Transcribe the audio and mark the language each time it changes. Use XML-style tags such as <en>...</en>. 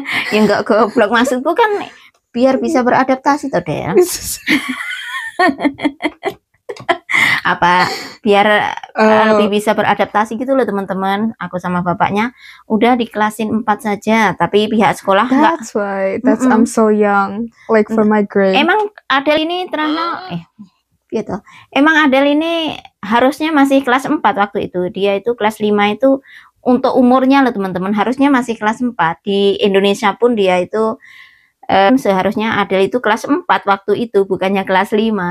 <id>Ya enggak goblok, maksudku kan biar bisa beradaptasi toh Del. Apa biar lebih bisa beradaptasi gitu loh teman-teman. Aku sama bapaknya udah di kelasin 4 saja, tapi pihak sekolah enggak.</id> <en>That's why. I'm so young like for my grade.</en> <id>Emang Adel ini gitu. Emang Adel ini harusnya masih kelas 4 waktu itu. Dia itu kelas 5 itu untuk umurnya loh teman-teman, harusnya masih kelas 4. Di Indonesia pun dia itu seharusnya Adel itu kelas 4 waktu itu, bukannya kelas 5.</id>